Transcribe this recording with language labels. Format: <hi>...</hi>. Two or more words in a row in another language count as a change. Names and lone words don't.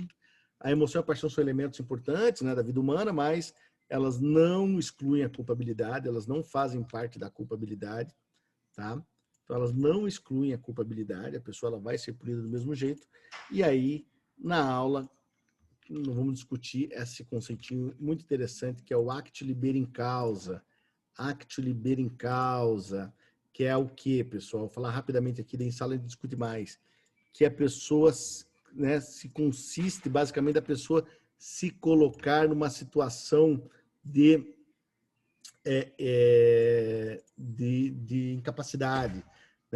<pt>A emoção e a paixão são elementos importantes, né, da vida humana, mas elas não excluem a culpabilidade, elas não fazem parte da culpabilidade, tá? Então, elas não excluem a culpabilidade, a pessoa ela vai ser punida do mesmo jeito. E aí, na aula, nós vamos discutir esse conceitinho muito interessante, que é o</pt> <la>actio liberi in causa. Actio liberi in causa,</la> <pt>que é o quê, pessoal? Vou falar rapidamente aqui, daí em sala a gente discute mais. Que a pessoa, né, se consiste, basicamente, a pessoa se colocar numa situação de incapacidade, né?</pt>